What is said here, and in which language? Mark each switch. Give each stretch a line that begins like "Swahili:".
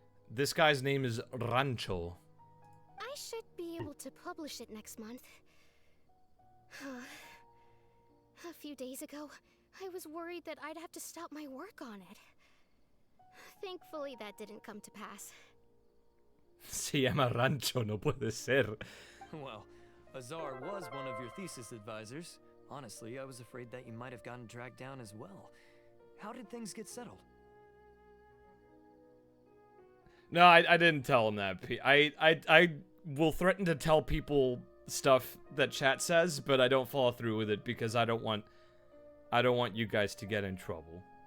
English: This guy's name is Rancho. I should be able to publish it next month. A few days ago, I was worried that I'd have to stop my work on it. Thankfully, that didn't come to pass.
Spanish: Se llama Rancho, no puede ser.
English: Well, Azar was one of your thesis advisors. Honestly, I was afraid that you might have gotten dragged down as well. How did things get settled? No, I didn't tell him that. I will threaten to tell people stuff that chat says, but I don't follow through with it because I don't want you guys to get in trouble.